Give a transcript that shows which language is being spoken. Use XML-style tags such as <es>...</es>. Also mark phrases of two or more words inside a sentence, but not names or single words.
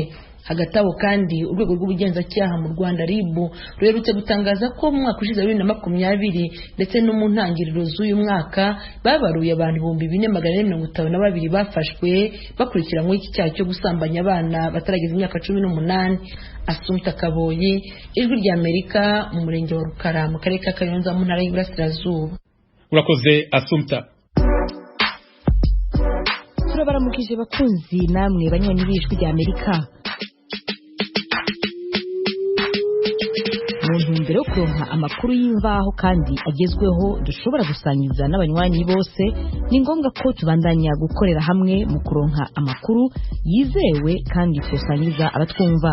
<rw>Hagati aho kandi urwego rw'ubugenzacyaha mu Rwanda RIB ruherutse gutangaza ko mu mwaka ushize 2020 ndetse no mu ntangiriro z'uyu mwaka babaruye abantu 4452 bafashwe bakurikiranywe iki cyaha cyo gusambanya abana batarageza imyaka 18. Asumta Kaboyi, Ijwi ry'Amerika, mu murenge wa Rukara mu karere ka Kayonza mu ntara y'Iburasirazuba. Urakoze Asumta.</rw> <rn>Turabaramukije bakunzi namwe banywanyi b'Ijwi ry'Amerika. Mu ntumbero yo kuronka amakuru y'imvaho kandi agezweho dushobora gusangiza n'abanywanyi bose, ni ngombwa ko tubandanya gukorera hamwe mu kuronka amakuru yizewe kandi tusangiza abatwumva.</rn>